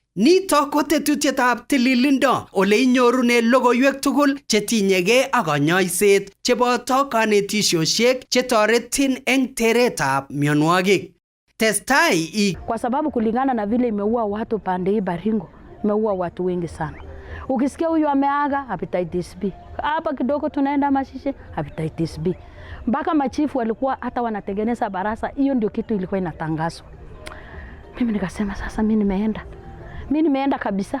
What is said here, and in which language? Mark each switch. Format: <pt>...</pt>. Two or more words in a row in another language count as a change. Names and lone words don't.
<kln>Nito ko tetutietab tililindo ole inyorune logoiwek tugul chetinyegei ak kanyoiset cheboto kanetisiosiek chetoretin eng teretab mionwogik. Testai</kln> <sw>kwa sababu kulingana na vile imeua watu pande hii Baringo, imeua watu wengi sana. Ukisikia huyu ameaga</sw> <en>hepatitis B.</en> <sw>Hapa kidogo tunaenda Mashishi</sw> <en>hepatitis B.</en> <sw>Mpaka machifu walikuwa hata wanatengeneza barasa, hiyo ndio kitu ilikuwa inatangazwa. Mimi nikasema sasa mimi nimeenda kabisa.</sw>